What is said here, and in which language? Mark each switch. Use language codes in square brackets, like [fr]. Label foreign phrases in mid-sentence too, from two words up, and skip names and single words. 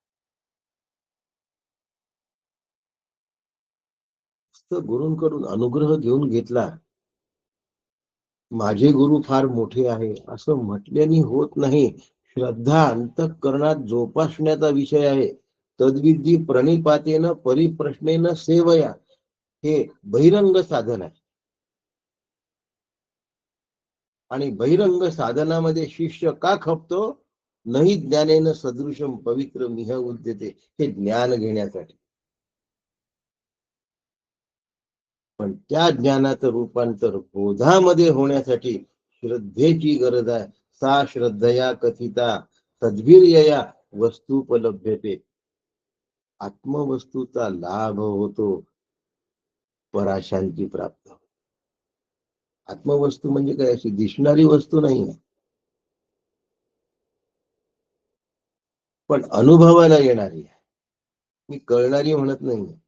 [mr] गुरूंकडून अनुग्रह घेऊन घेतला माझे गुरु फार मोठे आहे असं म्हटल्याने होत नाही. श्रद्धा अंतःकरणात जोपासण्याचा विषय आहे. [sa] तद्विधी प्रणिपातेन परिप्रश्नेन सेवया [mr] हे बहिरंग साधन आहे. आणि बहिरंग साधनामध्ये शिष्य का खपतो? [sa] नाही ज्ञानेन सदृशम पवित्र मिह उद्यते [mr] हे ज्ञान घेण्यासाठी. पण त्या ज्ञानाचं रूपांतर बोधामध्ये होण्यासाठी श्रद्धेची गरज आहे. [sa] सा श्रद्धया कथिता सद्वीर्यया वस्तुपलभ्यते. [mr] आत्मवस्तूचा लाभ होतो, पराशांती प्राप्त. आत्मवस्तू म्हणजे काय अशी दिसणारी वस्तू नाही पण अनुभवायला येणारी आहे. मी कळणारी म्हणत नाही.